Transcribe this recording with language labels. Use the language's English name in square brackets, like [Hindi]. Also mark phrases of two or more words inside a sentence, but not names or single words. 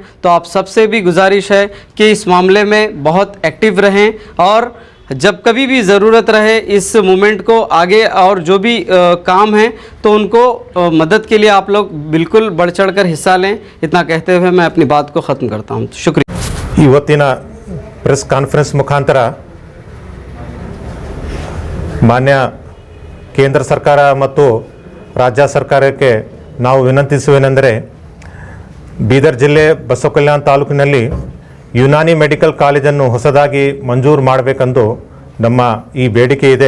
[Hindi] तो आप सबसे भी गुजारिश है कि इस मामले में बहुत एक्टिव रहें और जब कभी भी ज़रूरत रहे इस मूवमेंट को आगे और जो भी काम है तो उनको मदद के लिए आप लोग बिल्कुल बढ़ चढ़ कर हिस्सा लें। इतना कहते हुए मैं अपनी बात को ख़त्म करता हूँ। शुक्रिया। [Kannada] ಇವತ್ತಿನ [English] press conference [Kannada] ಮುಖಾಂತರ ಮಾನ್ಯ ಕೇಂದ್ರ ಸರ್ಕಾರ ಮತ್ತು ರಾಜ್ಯ ಸರ್ಕಾರಕ್ಕೆ ನಾವು ವಿನಂತಿಸುವೇನೆಂದರೆ, ಬೀದರ್ ಜಿಲ್ಲೆ ಬಸವ ಕಲ್ಯಾಣ ತಾಲೂಕಿನಲ್ಲಿ ಯುನಾನಿ ಮೆಡಿಕಲ್ ಕಾಲೇಜನ್ನು ಹೊಸದಾಗಿ ಮಂಜೂರು ಮಾಡಬೇಕೆಂದು ನಮ್ಮ ಈ ಬೇಡಿಕೆ ಇದೆ.